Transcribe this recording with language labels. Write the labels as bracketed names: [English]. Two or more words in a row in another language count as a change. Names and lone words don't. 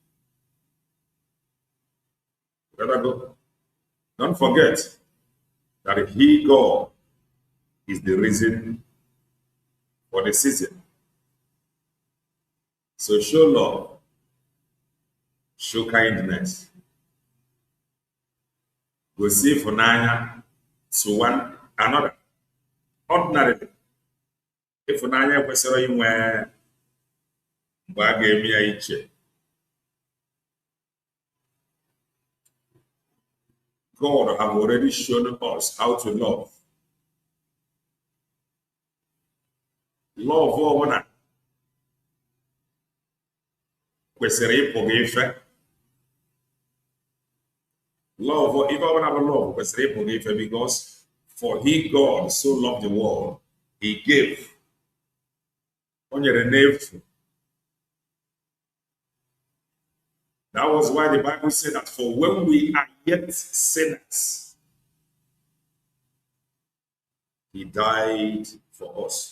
[English] Don't forget that he, God, is the reason for the season. So show love show kindness, [Igbo] gosi ịfụnanya [English] to one another. Ordinarily, [Igbo] ịfụnanya kwesịrị inwe mgbe a ga-eme ya iche. [English] God have already shown us how to love. [Igbo] Love ọbụla kwesịrị ịpụ gị ife. [English] Love, if I have a love, because for he, God, so loved the world, he gave. On your name. That was why the Bible said that for when we are yet sinners, he died for us.